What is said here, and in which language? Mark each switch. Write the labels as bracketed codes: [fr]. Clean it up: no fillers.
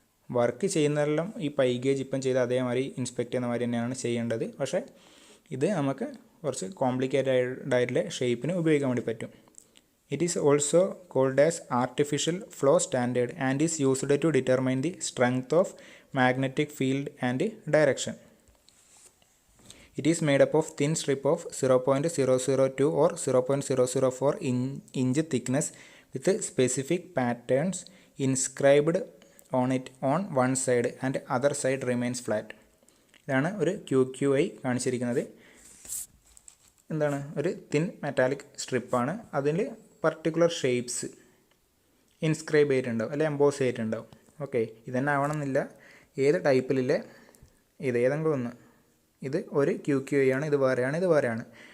[ml] Work ചെയ്യുന്നതെല്ലാം ഈ pi gauge ഇപ്പം ചെയ്ത അതേമാതിരി ഇൻസ്പെക്ട് ചെയ്യുന്ന മാതിരി തന്നെയാണ് ചെയ്യേണ്ടത്. പക്ഷേ ഇത് നമുക്ക് കുറച്ച് കോംപ്ലിക്കേറ്റഡ് ആയിട്ടുള്ള ഷേപ്പിന് ഉപയോഗിക്കാൻ വേണ്ടി പറ്റും. [en] It is also called as artificial flow standard and is used to determine the strength of magnetic field and direction. It is made up of thin strip of 0.002 or 0.004 inch thickness with specific patterns inscribed on it on one side and other side remains flat. [ml] ഇതാണ് ഒരു QQI കാണിച്ചിരിക്കുന്നത്. എന്താണ്? ഒരു thin metallic സ്ട്രിപ്പാണ്. അതിൽ particular shapes inscribe ചെയ്തിട്ടുണ്ടാവും അല്ലെങ്കിൽ emboss ചെയ്തിട്ടുണ്ടാവും. Okay, ഇതന്നെ ആവണമെന്നില്ല. ഏത് ടൈപ്പിലെ ഇത് ഏതെങ്കിലും ഒന്ന്, ഇത് ഒരു QQI ആണ്, ഇത് വേറെയാണ്, ഇത് വേറെയാണ്.